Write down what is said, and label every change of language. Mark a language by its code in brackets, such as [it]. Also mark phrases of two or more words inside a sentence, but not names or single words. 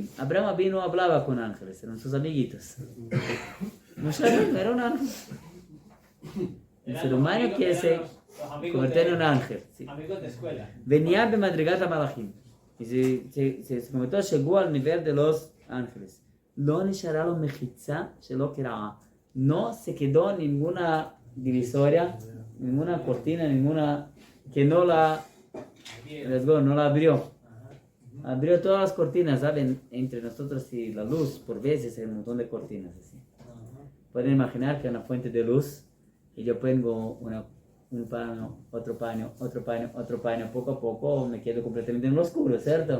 [es] Abraham Avinu hablaba con ángeles, eran sus amiguitos. Moshe Rabbeinu era un ángel. Un ser humano que se convirtió en un ángel. Sí. Amigos de escuela. Venía de [he] מדרגת מלאכים. [es] Y se convirtió, llegó al nivel de los ángeles. [he] לא נשארה לו מחיצה שלא קרעה. [es] No se quedó ninguna divisoria, ninguna cortina, ninguna que no la abrió. Abrió todas las cortinas, ¿saben? Entre nosotros y la luz, por veces hay un montón de cortinas así. Pueden imaginar que hay una fuente de luz y yo pongo un paño, otro paño, otro paño, otro paño, poco a poco me quedo completamente en lo oscuro, ¿cierto?